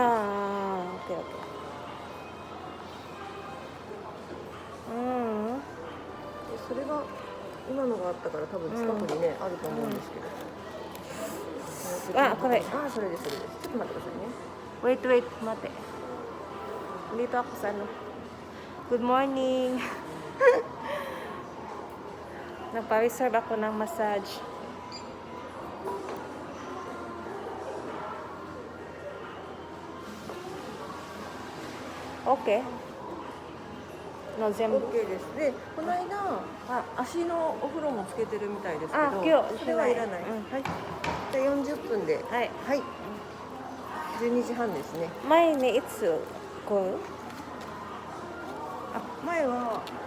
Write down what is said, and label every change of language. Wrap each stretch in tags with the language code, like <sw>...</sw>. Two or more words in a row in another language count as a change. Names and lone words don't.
<ja>オッケー。それが今のがあったから多分近くにね、あると思うんですけど。これ。それです。ちょっと待ってくださいね。</ja> <en>Wait,</en> <ja>待って。</ja> <tl>Dito ako sa</tl> <en>Good morning.</en> <tl>Nagpa-reserve ako ng massage.</tl> <en>Okay. No,</en> <ja>全部。 OK です。で、この間、足のお風呂もつけてるみたいですけど、今日それはいらない。はい。じゃあ40分で。はい。 12時半ですね。前ね、いつ来る？前は</ja>